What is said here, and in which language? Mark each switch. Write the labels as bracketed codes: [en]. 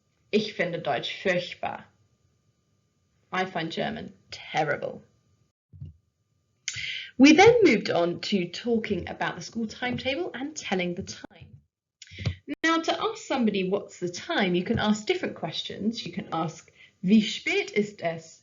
[de] Ich finde Deutsch furchtbar. [en] I find German terrible. We then moved on to talking about the school timetable and telling the time. Now, to ask somebody what's the time, you can ask different questions. You can ask, [de] wie spät ist es?